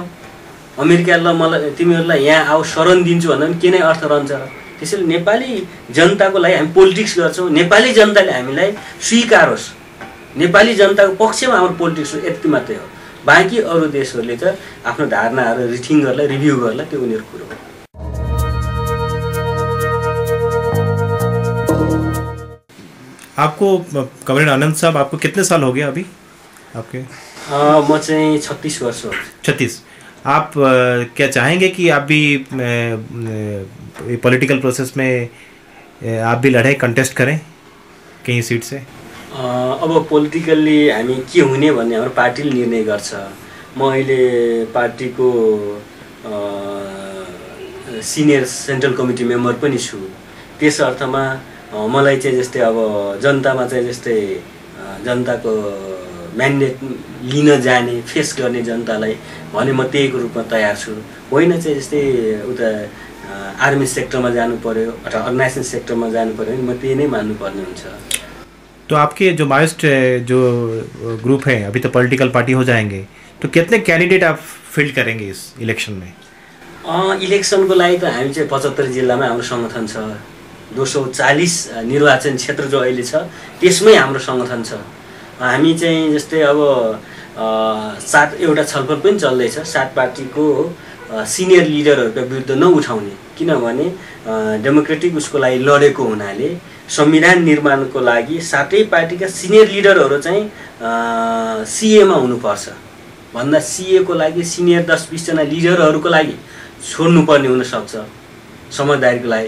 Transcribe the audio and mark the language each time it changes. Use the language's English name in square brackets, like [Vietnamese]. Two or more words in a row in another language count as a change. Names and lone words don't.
[Nepali] अमेरिकालाई मलाई तिमीहरूलाई यहाँ आऊ शरण दिन्छु भन्दा पनि के नै अर्थ रहन्छ र? त्यसैले नेपाली जनताको लागि हामी पोलिटिक्स गर्छौँ, नेपाली जनताले हामीलाई स्वीकारोस्, नेपाली जनताको पक्षमा हाम्रो पोलिटिक्स हो, यति मात्रै हो। बाँकी अरू देशहरूले त आफ्नो धारणाहरू रिथिङ गर्ला, रिभ्यू गर्ला, त्यो उनीहरूको कुरो हो। [Hindi] आपको कमरेड आनंद साहब, आपको कितने साल हो गया अभी आपके? [Nepali] म चाहिँ 36 वर्ष हो। 36। [Hindi] आप क्या चाहेंगे कि आप भी [English] political process [Hindi] में आप भी लड़े, कंटेस्ट करें कहीं सीट से? [Nepali] अब पोलिटिकल्ली हामी के हुने भन्ने हाम्रो पार्टीले निर्णय गर्छ। म अहिले पार्टीको [English] senior central committee member [Nepali] पनि छु। त्यस अर्थमा मलाई चाहिँ जस्तै अब जनतामा चाहिँ जस्तै जनताको म्यान्डेट लिन जाने, फेस गर्ने जनतालाई भने म त्यहीको रूपमा तयार छु। होइन चाहिँ जस्तै उता [English] army sectorमा [Nepali] जानु पर्यो अथवा [English] organisation sectorमा [Nepali] जानु पर्यो भने म त्यही नै मान्नुपर्ने हुन्छ। [Hindi] तो आपके जो माइस्ट जो ग्रुप है अभी तो [English] political party [Hindi] हो जाएंगे, तो कितने कैंडिडेट आप फील्ड करेंगे इस इलेक्शन में? [Nepali] इलेक्सनको लागि त हामी चाहिँ 75 जिल्लामा हाम्रो सङ्गठन छ। 240 निर्वाचन क्षेत्र जो अहिले छ त्यसमै हाम्रो सङ्गठन छ। हामी चाहिँ जस्तै अब 7 एउटा छलफल पनि चल्दैछ 7 पार्टीको [English] senior leaderहरूको [Nepali] विरुद्ध नउठाउने, किनभने डेमोक्रेटिक उसको लागि लडेको हुनाले संविधान निर्माणको लागि 7 पार्टीका [English] senior leaderहरू [Nepali] चाहिँ सीएमा हुनुपर्छ भन्दा सीए को लागि सिनियर 10-20 जना लिडरहरूको लागि छोड्नुपर्ने हुन सक्छ समझदारीको लागि।